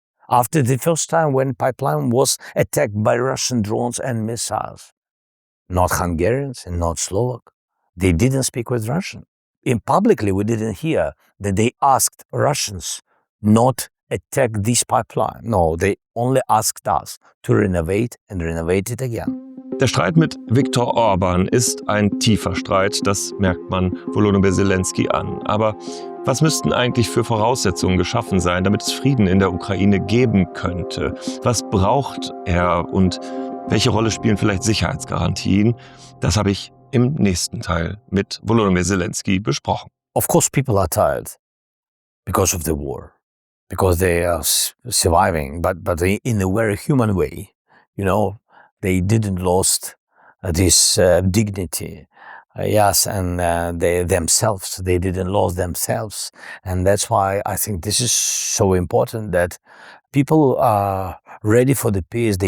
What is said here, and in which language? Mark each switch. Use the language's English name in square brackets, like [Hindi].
[English] After the first time when pipeline was attacked by Russian drones and missiles, not Hungarians and not Slovak, they didn't speak with Russian. Publicly, we didn't hear that they asked Russians not attack this pipeline. No, they only asked us to renovate and renovate it again. [German] Der Streit mit Viktor Orbán ist ein tiefer Streit, das merkt man Wolodymyr Selenskyj an. Aber was müssten eigentlich für Voraussetzungen geschaffen sein, damit es Frieden in der Ukraine geben könnte? Was braucht er und welche Rolle spielen vielleicht Sicherheitsgarantien? Das habe ich im nächsten Teil mit Wolodymyr Selenskyj besprochen. [English] Of course, people are tired because of the war, because they are surviving, but in a very human way, you know. They didn't lost this dignity, yes, and they didn't lose themselves, and that's why I think this is so important that people are ready for the peace.